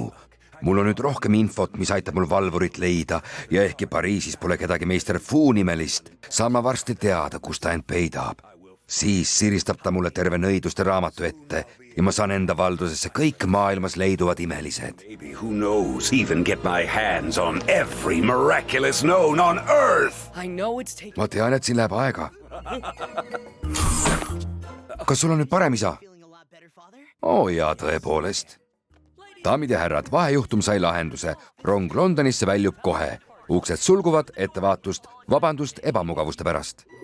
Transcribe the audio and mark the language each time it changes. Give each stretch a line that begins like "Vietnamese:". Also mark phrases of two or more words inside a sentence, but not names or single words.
Estonian: Mul on nüüd rohkem infot, mis aitab mul valvurit leida ja ehkki Pariisis pole kedagi meister Fuu nimelist, saan ma varsti teada, kus ta end peidab. Siis siristab ta mulle terve nõiduste raamatu ette ja ma saan enda valdusesse kõik maailmas leiduvad imelised.
English: Maybe who knows, even get my hands on every miraculous known on earth.
Estonian: Ma tean, et siin läheb aega. Kas sul on nüüd parem, isa? Jaa, tõepoolest. Daamid ja härrad, vahejuhtum sai lahenduse. Rong Londonisse väljub kohe. Uksed sulguvad, ettevaatust, vabandust ebamugavuste pärast.